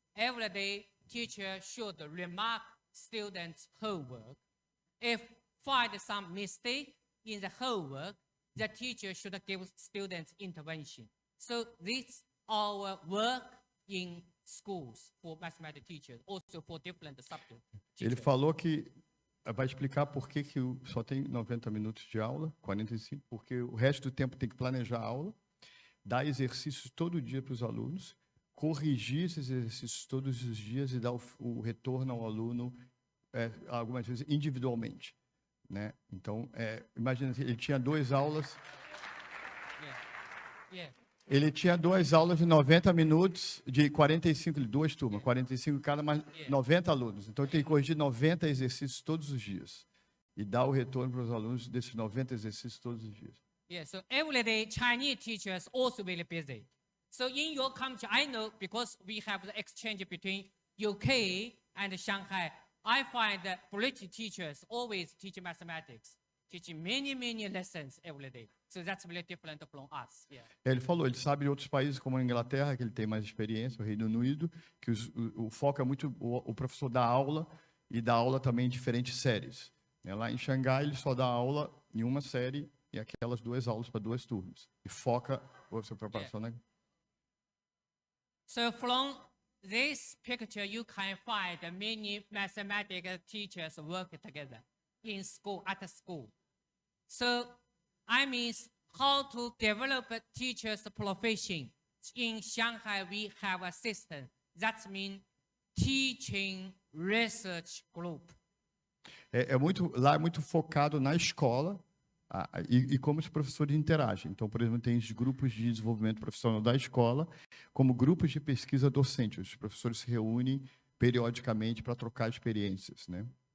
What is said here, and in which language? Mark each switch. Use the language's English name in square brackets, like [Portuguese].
[English] Every day, teacher should remark students' homework. If find some mistake in the homework, the teacher should give students intervention. So this our work in schools for mathematics teachers, also for different subjects. [Portuguese] Ele falou que vai explicar por que só tem 90 minutos de aula, 45, porque o resto do tempo tem que planejar a aula, dar exercícios todo dia para os alunos, corrigir esses exercícios todos os dias e dar o retorno ao aluno, algumas vezes individualmente, né? Então, imagina, ele tinha 2 aulas. Ele tinha 2 aulas de 90 minutos, de 45, 2 turmas, 45 cada, mais 90 alunos. Então, ele tem que corrigir 90 exercícios todos os dias. E dar o retorno para os alunos desses 90 exercícios todos os dias. [English] Yeah, so every day, Chinese teachers also very busy. So in your country, I know because we have the exchange between UK and Shanghai, I find that British teachers always teach mathematics, teaching many lessons every day. So that's really different from us. Yeah. [Portuguese] Ele falou, ele sabe de outros países como a Inglaterra, que ele tem mais experiência, o Reino Unido, que o foco é muito o professor dá aula e dá aula também em diferentes séries. Lá em Xangai, ele só dá aula em uma série e aquelas 2 aulas para 2 turmas. E foca a sua preparação, né? [English] So from this picture, you can find many mathematics teachers work together in school, at school. So I mean how to develop a teacher's profession. In Shanghai, we have a system. That means teaching research group. [Portuguese] Lá é muito focado na escola e como os professores interagem. Então, por exemplo, tem os grupos de desenvolvimento profissional da escola, como grupos de pesquisa docente. Os professores se reúnem periodicamente para trocar experiências, né?